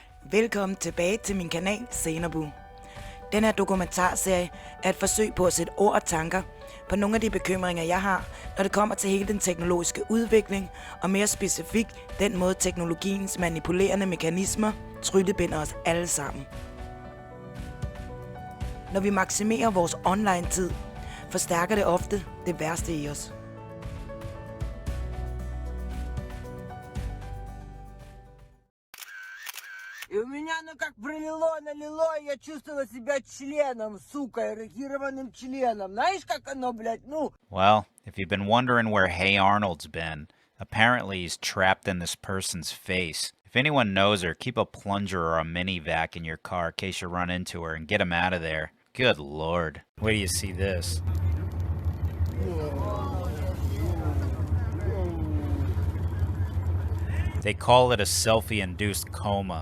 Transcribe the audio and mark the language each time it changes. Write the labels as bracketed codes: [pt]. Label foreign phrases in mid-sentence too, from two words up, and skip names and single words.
[da] Velkommen tilbage til min kanal Xenobu. Den her dokumentarserie er et forsøg på at sætte ord og tanker på nogle af de bekymringer, jeg har, når det kommer til hele den teknologiske udvikling, og mere specifikt den måde teknologiens manipulerende mekanismer tryllebinder os alle sammen. Når vi maksimerer vores online-tid, forstærker det ofte det værste i os. [ru] И у меня оно как налило, и я чувствовала себя членом, сука, эрегированным членом. Знаешь, как оно, блядь, ну? [en] Well, if you've been wondering where Hey Arnold's been, apparently he's trapped in this person's face. If anyone knows her, keep a plunger or a mini vac in your car in case you run into her and get him out of there. Good lord. Wait till you see this. They call it a selfie-induced coma.